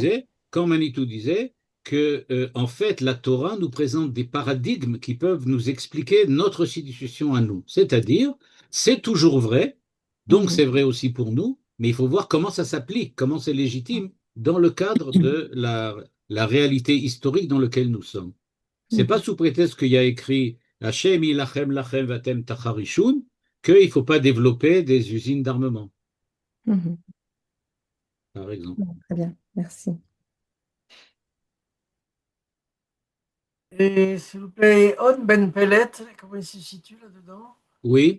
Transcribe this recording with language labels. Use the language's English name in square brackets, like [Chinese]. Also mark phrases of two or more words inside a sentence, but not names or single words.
[French] disait, quand Manitou disait que, en fait, la Torah nous présente des paradigmes qui peuvent nous expliquer notre situation à nous. C'est-à-dire, c'est toujours vrai, donc Mhm. c'est vrai aussi pour nous, mais il faut voir comment ça s'applique, comment c'est légitime dans le cadre de la réalité historique dans laquelle nous sommes. C'est pas Mhm. sous prétexte qu'il y a écrit [Hebrew] ה' ילחם לכם ואתם תחרישון [French] qu'il ne faut pas développer des usines d'armement, Mhm. par exemple. Bon, très bien, merci. Et s'il vous plaît, On Ben Pellet, comment il se situe là-dedans? Oui.